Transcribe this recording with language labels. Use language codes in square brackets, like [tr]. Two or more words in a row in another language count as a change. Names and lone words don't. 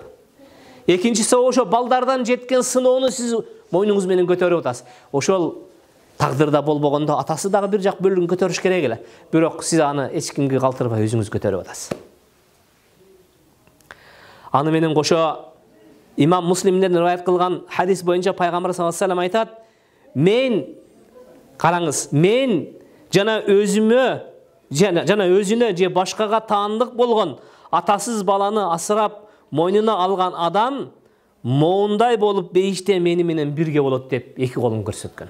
[ky] Экинчи сообу ошо балдардан жеткен сыноону сиз мойнуңуз менен көтөрүп атасыз. Ошол тагдырда болбогондо атасы дагы бир жак бөлүгүн көтөрүш керек эле. Бирок сиз аны эч кимге калтырбай өзүңүз көтөрүп атасыз. Аны менен кошо имам Муслимден риваят кылган хадис боюнча пайгамбар [ar] صلى الله عليه وسلم [ky] айтат: "Мен караңыз, мен жана өзүнө же башкага таандык болгон атасыз баланы асырап мойнуна алган адам моундай болуп бейиште мени менен бирге болот" деп эки колун көрсөткөн.